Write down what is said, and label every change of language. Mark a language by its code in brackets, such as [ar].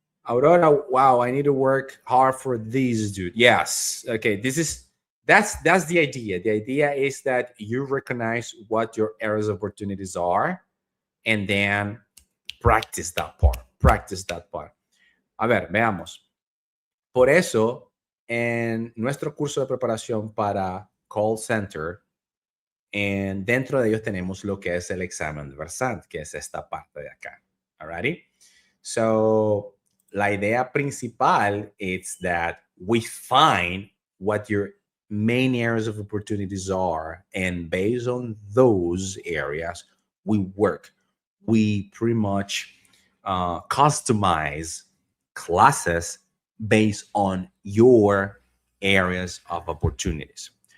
[en] Aurora, wow, I need to work hard for these, dude. Yes. Okay, that's the idea. The idea is that you recognize what your areas of opportunities are and then practice that part. Practice that part. [es] A ver, veamos. Por eso, en nuestro curso de preparación para call center, dentro de ellos tenemos lo que es el examen de Versant, que es esta parte de acá. [en] Alrighty? So, [es] la idea principal [en] is that we find what your main areas of opportunities are, and based on those areas, we work. We pretty much customize classes based on your areas of opportunities.